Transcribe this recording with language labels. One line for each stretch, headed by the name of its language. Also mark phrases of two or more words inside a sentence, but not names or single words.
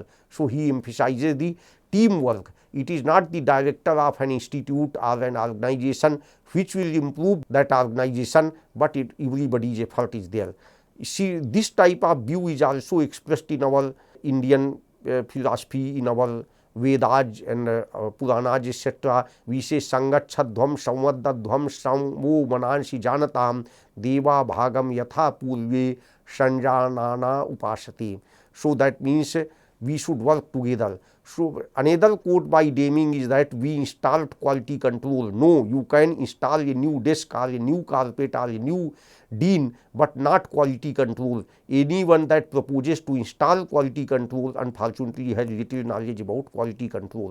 English: So, he emphasizes the teamwork. It is not the director of an institute or an organization which will improve that organization, but everybody's effort is there. See, this type of view is also expressed in our Indian philosophy, in our Vedas and Puranas, etc.
Sanskrit: We say Sangachadhvam Samvaddadhvam Samvo Manansi Janatam Deva Bhagam Yatha Purve Sanjanana Upasati.
English: So, that means we should work together. So, another quote by Deming is that we installed quality control. No, you can install a new desk or a new carpet or a new dean, but not quality control. Anyone that proposes to install quality control unfortunately has little knowledge about quality control.